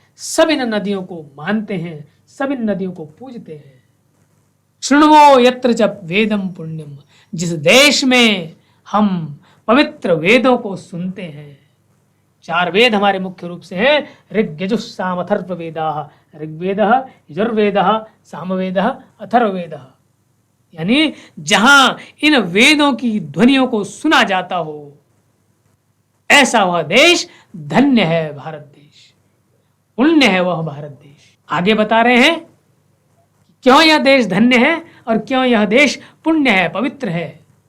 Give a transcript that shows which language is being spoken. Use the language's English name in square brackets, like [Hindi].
[Hindi] सब इन नदियों को मानते हैं, सब इन नदियों को पूजते हैं। [Sanskrit] शृण्वो यत्र च वेदम पुण्यम, [Hindi] जिस देश में हम पवित्र वेदों को सुनते हैं। चार वेद हमारे मुख्य रूप से हैं, ऋग यजुः साम अथर्ववेदाः। [Sanskrit] ऋग्वेदः, यजुर्वेदः, सामवेदः, अथर्ववेदः। [Hindi] यानी जहां इन वेदों की ध्वनियों को सुना जाता हो, ऐसा वह देश धन्य है भारत देश, पुण्य है वह भारत देश। आगे बता रहे हैं क्यों यह देश धन्य है और क्यों यह देश पुण्य है, पवित्र है।